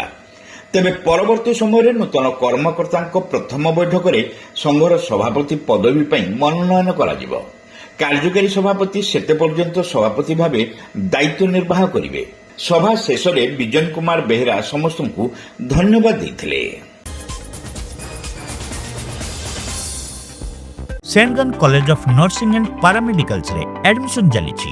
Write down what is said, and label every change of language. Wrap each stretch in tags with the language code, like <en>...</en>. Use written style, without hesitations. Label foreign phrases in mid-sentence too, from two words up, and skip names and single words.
<or>ତେବେ ପରବର୍ତ୍ତୀ ସମୟରେ ନୂତନ କର୍ମକର୍ତ୍ତାଙ୍କ ପ୍ରଥମ ବୈଠକରେ ସଂଘର ସଭାପତି ପଦବୀ ପାଇଁ ମନୋନୟନ କରାଯିବ। କାର୍ଯ୍ୟକାରୀ ସଭାପତି ସେତେ ପର୍ଯ୍ୟନ୍ତ ସଭାପତି ଭାବେ ଦାୟିତ୍ୱ ନିର୍ବାହ କରିବେ। ସଭା ଶେଷରେ ବିଜନ କୁମାର ବେହେରା ସମସ୍ତଙ୍କୁ ଧନ୍ୟବାଦ ଦେଇଥିଲେ। ସେଣ୍ଟ୍ରାଲ କଲେଜ ଅଫ ନର୍ସିଂ ଆଣ୍ଡ ପାରାମେଡିକାଲସ ରେ ଆଡମିସନ ଚାଲି।</or>